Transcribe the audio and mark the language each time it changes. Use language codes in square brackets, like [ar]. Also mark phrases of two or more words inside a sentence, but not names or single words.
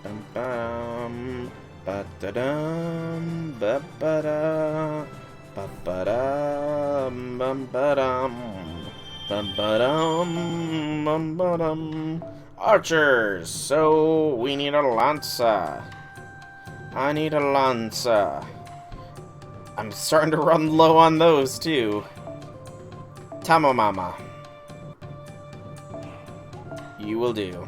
[en] Bum, ba-da-dum, ba-ba-da, ba-ba-dum, bum-ba-dum, bum-ba-dum, bum-ba-dum. Archers! So, we need a lancer. I need a lancer. I'm starting to run low on those, too. Tamamama. You will do.